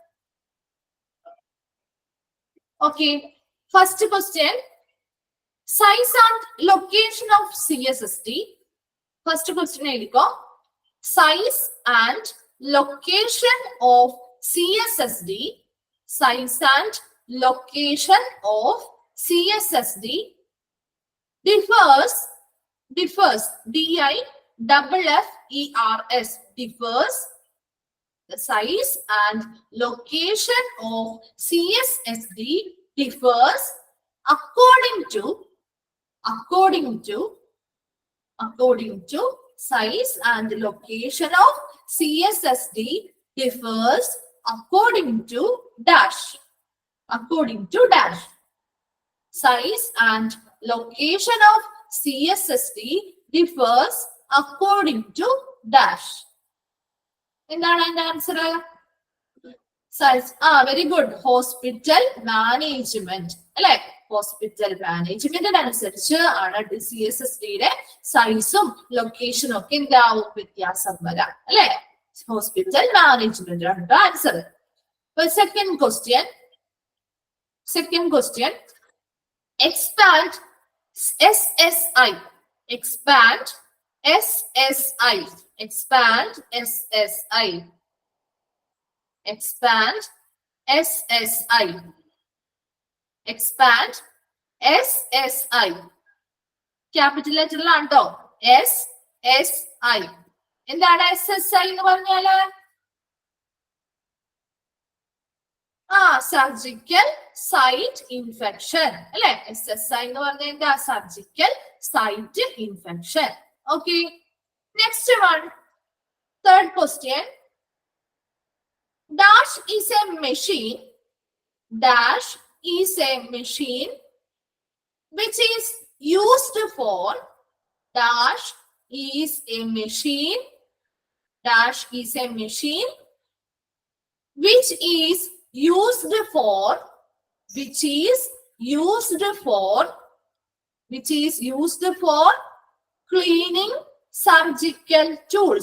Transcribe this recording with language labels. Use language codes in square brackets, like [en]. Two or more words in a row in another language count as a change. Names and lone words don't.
[en] Okay, first question, size and location of CSSD. first question എഴുതിക്കോ. Size and location of CSSD. Size and location of CSSD differs differs the size and location of CSSD differs according to size and location of CSSD differs according to dash. Size and location of CSSD differs according to dash. [ml] എന്താണ് അതിന്റെ ആൻസർ? സൈസ്. [en] very good. hospital management [ml] അല്ലെ. ഹോസ്പിറ്റൽ മാനേജ്മെന്റിനനുസരിച്ച് ആണ് CSSDയുടെ സൈസും ലൊക്കേഷനും ഒക്കെ എന്താവും, വ്യത്യാസം വരാം അല്ലെ. [en] Hospital management ആണ് answer. Second question. Expand SSI. Expand SSI. Expand SSI. Expand SSI. Expand SSI. [ml] ക്യാപിറ്റൽ ലെറ്ററിലാണ് കേട്ടോ. SSI. എന്താണ് SSI എന്ന് പറഞ്ഞാല്? [en] surgical site infection [ml] അല്ലെ. SSI എന്ന് പറഞ്ഞാൽ എന്താ? [en] surgical site infection. Okay, next one, third question. Dash is a machine. Dash is a machine which is used for. Dash is a machine dash is a machine which is used for cleaning surgical tools.